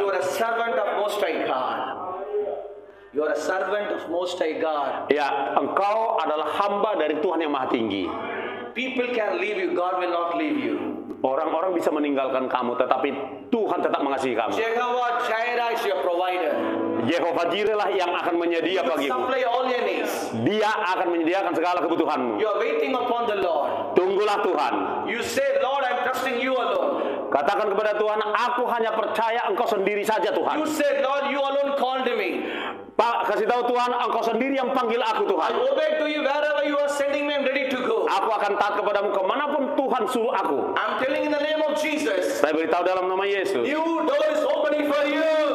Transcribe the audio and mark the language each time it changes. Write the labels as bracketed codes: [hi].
[en] You are a servant of Most High God. You are a servant of Most High God. [id] Ya, engkau adalah hamba dari Tuhan yang Maha Tinggi. [en] People can leave you, God will not leave you. [id] Orang-orang bisa meninggalkan kamu, tetapi Tuhan tetap mengasihi kamu. [en] Jehovah Jireh is your provider. [id] Yehova Jireh lah yang akan menyedia bagimu. [en] Supply all your needs. [id] Dia akan menyediakan segala kebutuhanmu. [en] You are waiting upon the Lord. [id] Tunggulah Tuhan. [en] You say, Lord, I'm trusting you alone. [id] Katakan kepada Tuhan, aku hanya percaya engkau sendiri saja Tuhan. [en] You said, Lord, you alone called me. [id] Pak, kasih tahu Tuhan, engkau sendiri yang panggil aku [en] I [id] Tuhan. [en] obey to you wherever you are sending me, I'm ready to go. [id] Aku akan taat kepadamu kemanapun Tuhan suruh aku. [en] I'm telling in the name of Jesus. [id] Saya beritahu dalam nama Yesus. [en] New door is opening for you.